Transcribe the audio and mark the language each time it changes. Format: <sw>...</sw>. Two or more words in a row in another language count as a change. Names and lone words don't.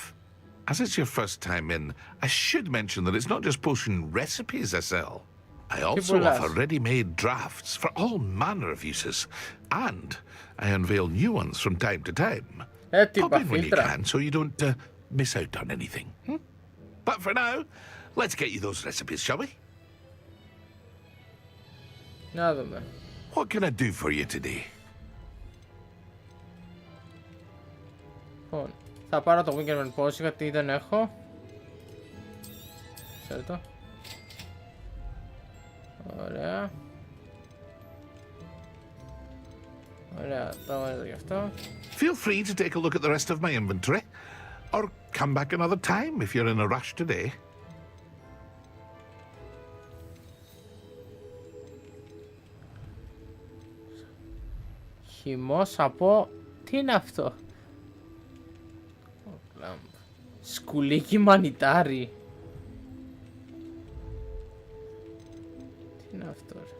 <en>As it's your first time in, I should mention that it's not just potion recipes I sell. I also offer ready-made drafts for all manner of uses, and I unveil new ones from time to time. Pop in when you can so you don't miss out on anything. But for now, let's get you those recipes, shall we?</en> <el>Να δούμε.</el> <en>What can I do for you today?</en> <el>Λοιπόν, θα πάρω το Wickerman Potion γιατί δεν έχω. Ξέρετε. Ωραία. Ωραία, το βάζω γι' αυτό.</el> <en>Feel free to take a look at the rest of my inventory, or come back another time if you're in a rush today.</en> <el>Χυμός από... Τι είναι αυτό? Σκουλίκι μανιτάρι. Τι είναι αυτό?</el>